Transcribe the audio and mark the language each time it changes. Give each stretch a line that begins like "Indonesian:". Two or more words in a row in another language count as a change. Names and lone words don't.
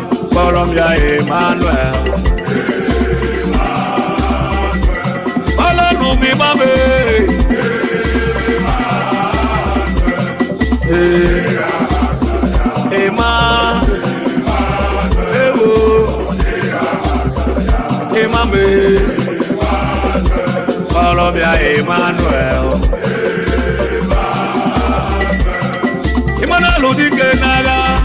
Igbo: Kpọrọ m ya Emmanuel.
English: Follow me, mommy. Eh, eh, ma. Eh, oh. Eh, mommy. Follow me, Emmanuel.
Igbo: Emmanuel, dike n'agha.